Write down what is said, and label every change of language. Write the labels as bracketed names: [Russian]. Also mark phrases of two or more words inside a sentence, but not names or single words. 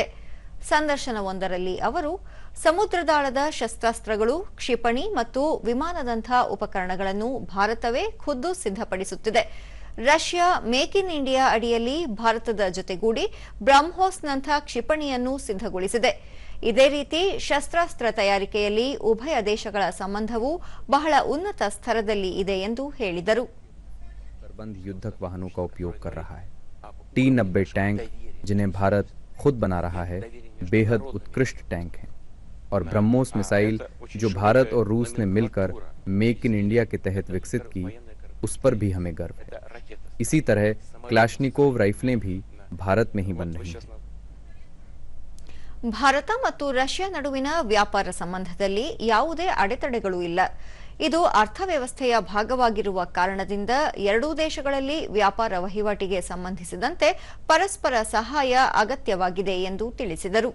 [Kannada] ಸಂದರ್ಶನವೊಂದರಲ್ಲಿ ಅವರು ಸಮುದ್ರದಾಳದ ಶಸ್ತ್ರಾಸ್ತ್ರಗಳು, ಕ್ಷಿಪಣಿ ಮತ್ತು ವಿಮಾನದಂಥ ಉಪಕರಣಗಳನ್ನು ಭಾರತವೇ ಖುದ್ದು ಸಿದ್ಧಪಡಿಸುತ್ತಿದೆ. ರಷ್ಯಾ ಮೇಕ್ ಇನ್ ಇಂಡಿಯಾ ಅಡಿಯಲ್ಲಿ ಭಾರತದ ಜೊತೆಗೂಡಿ ಬ್ರಹ್ಮೋಸ್ನಂಥ ಕ್ಷಿಪಣಿಯನ್ನು ಸಿದ್ಧಗೊಳಿಸಿದೆ. ಇದೇ ರೀತಿ ಶಸ್ತ್ರಾಸ್ತ್ರ ತಯಾರಿಕೆಯಲ್ಲಿ ಉಭಯ ದೇಶಗಳ ಸಂಬಂಧವು ಬಹಳ ಉನ್ನತ ಸ್ತರದಲ್ಲಿ ಇದೆ ಎಂದು ಹೇಳಿದರು. [Hindi] युद्धक वाहनों का उपयोग कर रहा है। T-90 टैंक जिन्हें भारत खुद बना रहा है बेहद उत्कृष्ट टैंक हैं और ब्रह्मोस मिसाइल जो भारत और रूस ने मिलकर मेक इन इंडिया के तहत विकसित की, उस पर भी हमें गर्व है। इसी तरह क्लाश्निकोव राइफलें भी भारत में ही बन रही हैं। [Kannada] ಭಾರತ ಮತ್ತು ರಷ್ಯಾ ನಡುವಿನ ವ್ಯಾಪಾರ ಸಂಬಂಧದಲ್ಲಿ ಯಾವುದೇ ಅಡೆತಡೆಗಳು ಇಲ್ಲ. ಇದು ಅರ್ಥವ್ಯವಸ್ಥೆಯ ಭಾಗವಾಗಿರುವ ಕಾರಣದಿಂದ ಎರಡೂ ದೇಶಗಳಲ್ಲಿ ವ್ಯಾಪಾರ ವಹಿವಾಟಿಗೆ ಸಂಬಂಧಿಸಿದಂತೆ ಪರಸ್ಪರ ಸಹಾಯ ಅಗತ್ಯವಾಗಿದೆ ಎಂದು ತಿಳಿಸಿದರು.